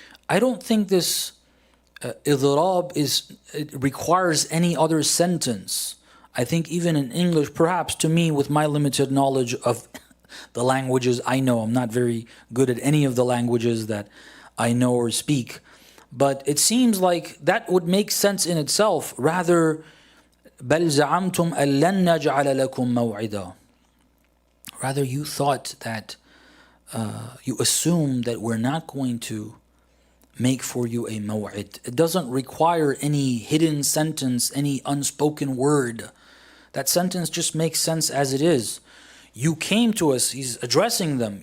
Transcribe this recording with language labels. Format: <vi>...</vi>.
<en>I don't think this idrab it requires any other sentence. I think even in English, perhaps to me with my limited knowledge of the languages I know, I'm not very good at any of the languages that I know or speak, but it seems like that would make sense in itself. Rather,</en> <ar>بَلْ زَعَمْتُمْ أَلَّنْ نَجْعَلَ لَكُمْ مَوْعِدًا.</ar> <en>Rather, you thought that, you assumed that we're not going to make for you a maw'id. It doesn't require any hidden sentence, any unspoken word. That sentence just makes sense as it is. You came to us, He's addressing them.</en>